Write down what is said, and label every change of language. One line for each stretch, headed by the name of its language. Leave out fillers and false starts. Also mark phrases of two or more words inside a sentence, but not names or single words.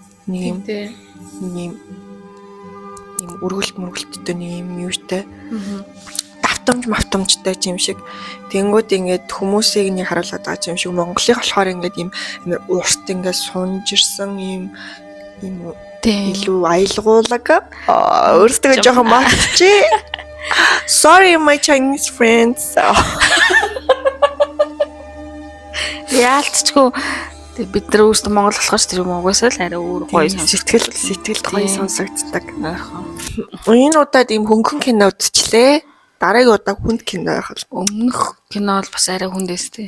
Mongolian: Нэг юм өргөлттэй нэг юм юутай давтамжтай юм шиг тэнгууд ингээд хүмүүсийг нэг харуулдаг байгаа юм шиг Монголыг болохоор ингээд юм амар урт ингээд сунж ирсэн юм илүү аялгуулаг өөртөө жоохон матчи.
English: Sorry my Chinese friends.
Mongolian: Яалтчгүй бид нар өөрсдөө Монгол болохоор тэр юм угаасаа л арай өөр гоё сэтгэл гоё сонсогддаг. Энэ удаад ийм хөнгөн кино үзчихлээ. Дараагийн удаа хүнд кино яхав. Өмнөх кино бол бас арай хүндээс тээ.